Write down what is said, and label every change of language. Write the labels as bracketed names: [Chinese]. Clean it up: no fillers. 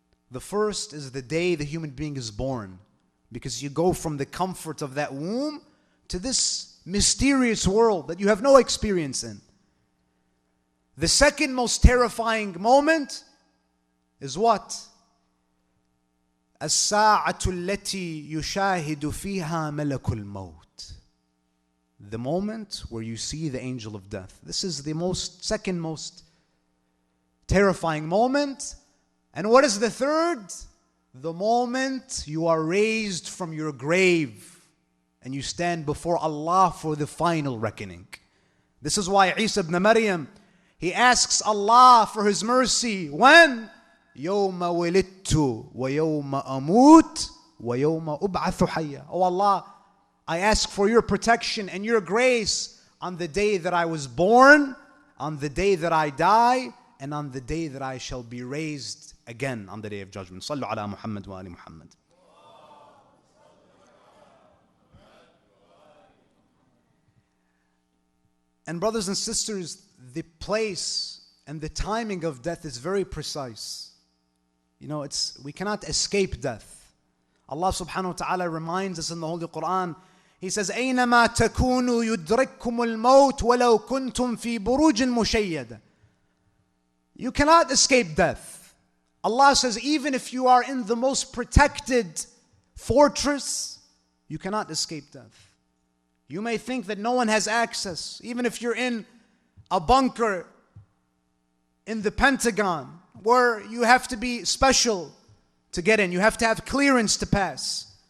[English] The first is the day the human being is born, because you go from the comfort of that womb to this mysterious world that you have no experience in. The second most terrifying moment is what? [Arabic] الساعة التي يشاهد فيها ملك الموت. [English] The moment where you see the angel of death. This is the second most terrifying moment. And what is the third? The moment you are raised from your grave and you stand before Allah for the final reckoning. This is why Isa ibn Maryam, he asks Allah for His mercy. When? [Arabic] يَوْمَ وَلِدْتُ وَيَوْمَ أَمُوتُ وَيَوْمَ أُبْعَثُ حَيًّا. [English] Oh Allah, I ask for your protection and your grace on the day that I was born, on the day that I die, and on the day that I shall be raised again on the day of judgment. [Arabic] Sallu ala Muhammad wa ali Muhammad. [English] And brothers and sisters, the place and the timing of death is very precise. You know, we cannot escape death. Allah subhanahu wa ta'ala reminds us in the Holy Quran. He says, [Arabic] أَيْنَمَا تَكُونُوا يُدْرِكْكُمُ الْمَوْتِ وَلَوْ كُنْتُمْ فِي بُرُوجٍ مُشَيَّدَةٍ. [English] You cannot escape death. Allah says, even if you are in the most protected fortress, you cannot escape death. You may think that no one has access. Even if you're in a bunker in the Pentagon, where you have to be special to get in. You have to have clearance to pass.